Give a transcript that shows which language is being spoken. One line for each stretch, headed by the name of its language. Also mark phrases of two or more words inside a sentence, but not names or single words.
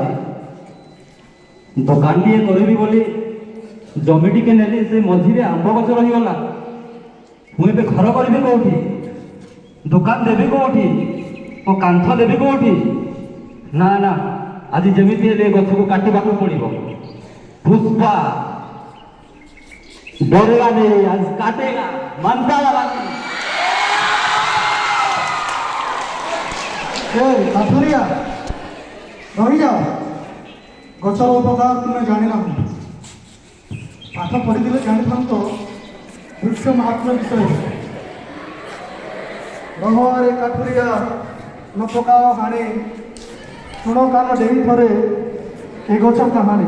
Odia: ଦୋକାନଟିଏ କରିବି ବୋଲି ଜମି ଟିକେ ନେଲି, ସେ ମଝିରେ ଆମ୍ବ ଗଛ ରହିଗଲା। ମୁଁ ଏବେ ଘର କରିବି କୋଉଠି? ଦୋକାନ ଦେବି କୋଉଠି? ମୋ କାନ୍ଥ ଦେବି କୋଉଠି? ନା ନା, ଆଜି ଯେମିତି ହେଲେ ଏ ଗଛକୁ କାଟିବାକୁ ପଡ଼ିବ।
Hindi: ପୁଷ୍ପା ଡରେगा नहीं, आज काटेगा, मानता वाला नहीं।
Odia: କାଠୁରିଆ ରହିଯାଅ। ଗଛର ଉପକାର ତୁମେ ଜାଣିନାହୁଁ। ପାଠ ପଢ଼ିଥିଲେ ଜାଣିଥାନ୍ତ ବୃକ୍ଷ ମହାତ୍ମ୍ୟ ବିଷୟରେ। ରହରେ କାଠୁରିଆ ନ ପକାଅ ହାଣି, ଶୁଣ କାନ ଡେରି ଥରେ ଏ ଗଛ କାହାଣୀ।